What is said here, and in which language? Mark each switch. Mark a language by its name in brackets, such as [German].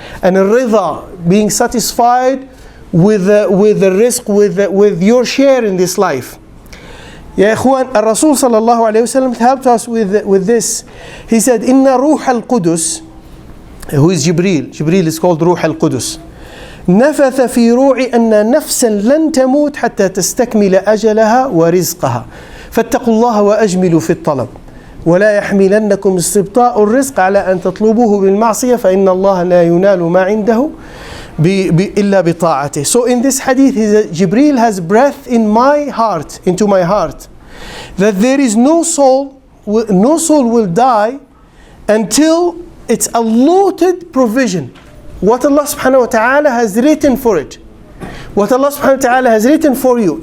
[English] And al-ridha, being satisfied with the rizq, with your share in this life. Ya ikhwan, Rasul sallallahu alayhi wa sallam helped us with this. He said, Inna ruh al-Qudus, who is Jibreel. Jibreel is called Ruh al-Qudus. [Arabic] نفث في روعي أن نفسا لن تموت حتى تستكمل أجلها ورزقها فاتقوا الله وأجملوا في الطلب ولا يحملنكم استبطاء الرزق على أن تطلبوه بالمعصية فإن الله لا ينال ما عنده إلا بطاعته. [English] So in this hadith, Jibreel has breath in my heart, into my heart, that there is no soul will die until it's allotted provision. What Allah subhanahu wa ta'ala has written for it. What Allah subhanahu wa ta'ala has written for you.